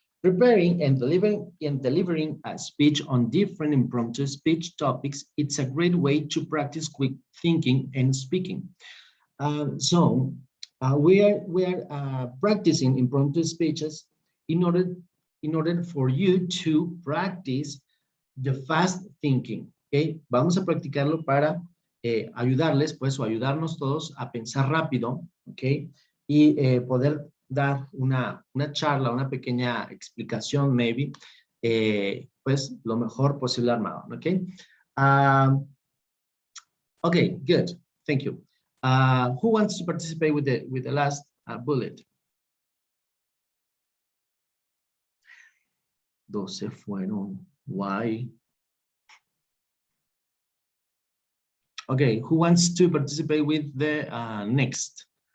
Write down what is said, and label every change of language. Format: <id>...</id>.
<en>Preparing and delivering a speech on different impromptu speech topics, it's a great way to practice quick thinking and speaking. We are practicing impromptu speeches in order for you to practice the fast thinking.</en> <es>Okay, vamos a practicarlo para ayudarles, pues, o ayudarnos todos a pensar rápido, okay, y poder dar una charla, una pequeña explicación, maybe, pues, lo mejor posible armado, okay.</es> <en>Okay, good. Thank you. Who wants to participate with the last bullet?</en> <es>12 fueron.</es> <en>Why? Okay, who wants to participate with the next?</en>